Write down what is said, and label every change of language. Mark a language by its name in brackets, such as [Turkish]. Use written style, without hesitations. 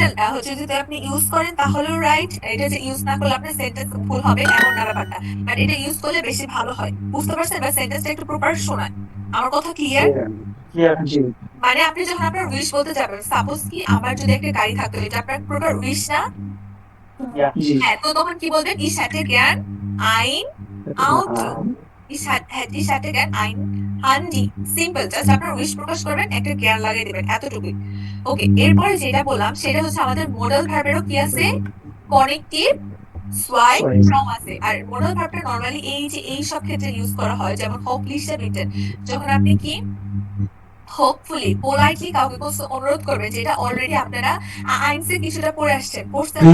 [Bangla] এটা হচ্ছে যদি আপনি ইউজ করেন তাহলেও রাইট, এটা যে ইউজ না করলে আপনার সেন্টেন্স ভুল হবে এমন না ব্যাপারটা, বাট এটা ইউজ করলে বেশি ভালো হয়। বুঝতে পারছেন? বা সেন্টেন্সটা একটু প্রপার শোনায়। আমার কথা ক্লিয়ার? [English] Clear. [Bangla] জি মানে আপনি যখন আপনার উইশ বলতে যাবেন, সাপোজ কি আমার যদি একটা গাড়ি থাকতো, এটা আপনার প্রপার উইশ না? [German] Ja. [Bangla] জি হ্যাঁ, তো তখন কি বলবেন? [German] ich hätte gern ein Auto, ich hätte gern ein Handy। [Bangla] Simple, just আপনার উইশ প্রকাশ করবেন, একটা জ্ঞান লাগিয়ে দিবেন, এতটুকুই। ওকে, এরপরে যেটা বললাম সেটা হচ্ছে আমাদের মোডাল ভার্বেরও কি আছে? [German] কনেক্টিভ সোয়াই [English] Sorry. [Bangla] ফ্রম আছে। আর মোডাল ভার্বটা নরমালি এই যে এই সব ক্ষেত্রে ইউজ করা হয়, যেমন [German] হোপলিশে বিটেন, [Bangla] যখন আপনি কি হোপফুলি পোলাইটলি কাউকে কিছু অনুরোধ করবে, যেটা অলরেডি আপনারা আইনসে কিছুটা পড়ে আসছেন, পড়ছেন না?